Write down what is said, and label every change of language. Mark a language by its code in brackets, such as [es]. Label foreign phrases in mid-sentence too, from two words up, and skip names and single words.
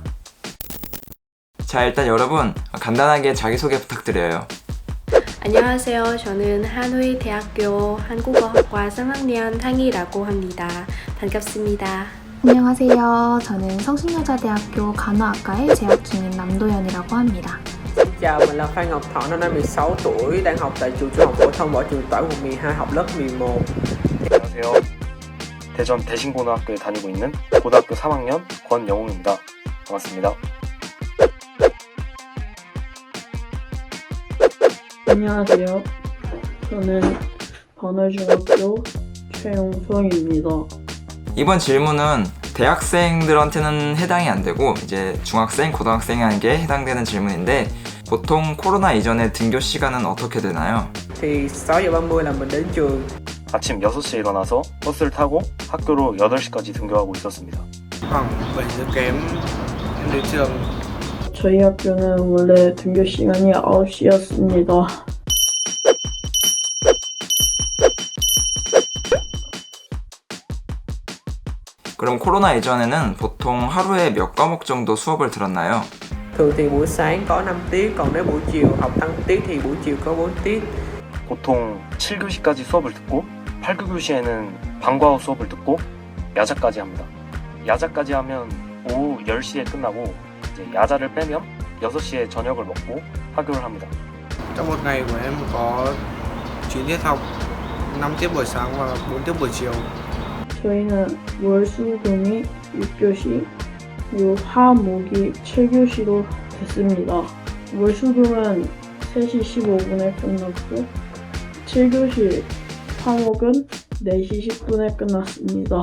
[ko] 자, 일단 여러분 간단하게 자기소개 부탁드려요. 안녕하세요. 저는 한후이 대학교 한국어학과 3학년 향이라고 합니다. 반갑습니다. 안녕하세요. 저는 성신여자대학교 간호학과에 재학 중인 남도연이라고 합니다. [vi] Xin chào, mình là Phan Ngọc Thọ, năm nay 16 tuổi, đang học tại trường Trung học phổ thông Võ Trường Toản quận 12, học lớp 11. [ko] 안녕하세요. 대전 대신고등학교에 다니고 있는 고등학교 3학년 권영웅입니다. 반갑습니다. 안녕하세요. 저는 번월중학교 최용성입니다. 이번 질문은 대학생들한테는 해당이 안 되고 이제 중학생, 고등학생에게 해당되는 질문인데 보통 코로나 이전에 등교 시간은 어떻게 되나요? [vi] Thì 6:30 là mình đến trường. [ko] 아침 6시에 일어나서 버스를 타고 학교로 8시까지 등교하고 있었습니다. [vi] khoảng 7 giờ kém em đến trường. [ko] 저희 학교는 원래 등교 시간이 9시였습니다. 그럼 코로나 이전에는 보통 하루에 몇 과목 정도 수업을 들었나요? [vi] Thường thì buổi sáng có 5 tiết, còn nếu buổi chiều học tăng tiết thì buổi chiều có 4 tiết. [ko] 보통 7교시까지 수업을 듣고 8교시에는 방과후 수업을 듣고 야자까지 합니다. 야자까지 하면 오후 10시에 끝나고 이제 야자를 빼면 6시에 저녁을 먹고 하교를 합니다. [vi] Trong một ngày của em có 9 tiết học, 5 tiết buổi sáng và 4 tiết buổi chiều. [ko] 저희는 월수금이 6교시, 그리고 화목이 7교시로 됐습니다. 월수금은 3시 15분에 끝났고 7교시 화목은 4시 10분에 끝났습니다.